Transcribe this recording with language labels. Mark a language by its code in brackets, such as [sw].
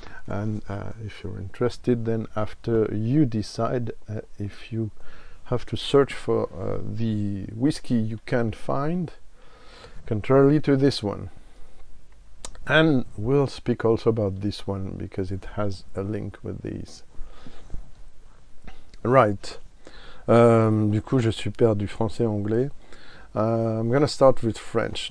[en] And if you're interested, then after you decide if you have to search for the whiskey you can't find, contrary to this one. And we'll speak also about this one because it has a link with these. Right. [fr] Du coup, je suis perdu français-anglais. [en] I'm gonna start with French.